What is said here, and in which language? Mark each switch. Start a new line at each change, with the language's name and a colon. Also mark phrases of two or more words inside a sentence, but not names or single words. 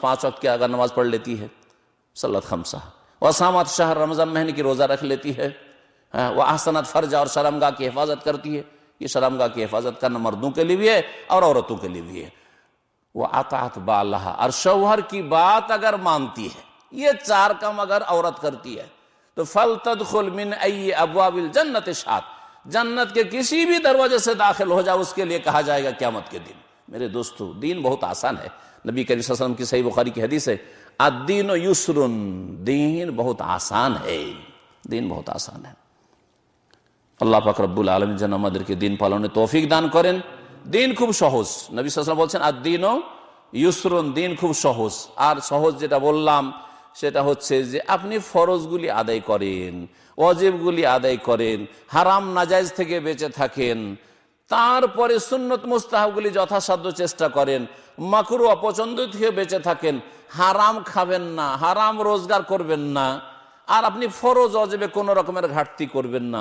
Urdu: 5 وقت کی اگر نماز پڑھ لیتی ہے،
Arabic: صلت خمسہ، وصامت شہر،
Urdu: رمضان مہینے کی روزہ رکھ لیتی ہے،
Arabic: واحسنت فرجها،
Urdu: اور شرمگاہ کی حفاظت کرتی ہے، یہ شرمگاہ کی حفاظت کرنا مردوں کے لیے بھی ہے اور عورتوں کے لیے بھی ہے،
Arabic: واطاعت بالها،
Urdu: اور شوہر کی بات اگر مانتی ہے، یہ 4 کام اگر عورت کرتی ہے تو
Arabic: فلتدخل من ای ابواب الجنت شاءت،
Urdu: جنت کے کسی بھی دروازے سے داخل ہو جائے، اس کے لیے کہا جائے گا قیامت کے دن۔ میرے دوستو، دین بہت آسان ہے، نبی کریم
Arabic: صلی اللہ علیہ وسلم
Urdu: کی صحیح بخاری کی حدیث ہے،
Arabic: الدین یسر،
Urdu: دین بہت آسان ہے، دین بہت آسان ہے۔ اللہ پاک رب العالمین جن
Bangla: আমাদেরকে دین পালনে তৌফিক দান করেন, দিন খুব সহজ। নবী
Arabic: صلى الله عليه وسلم
Bangla: বলছেন
Arabic: الدين يسر,
Bangla: দিন খুব সহজ। আর সহজ যেটা বললাম সেটা হচ্ছে যে আপনি ফরজগুলি আদায় করেন, ওয়াজিবগুলি আদায় করেন, হারাম নাজায়েজ থেকে বেঁচে থাকেন, তারপরে সুন্নত মুস্তাহাবগুলি যথাসাধ্য চেষ্টা করেন, মাকরুহ অপছন্দ থেকে বেঁচে থাকেন, হারাম খাবেন না, হারাম রোজগার করবেন না, আর আপনি ফরজ ওয়াজিবে কোনো রকমের ঘাটতি করবেন না।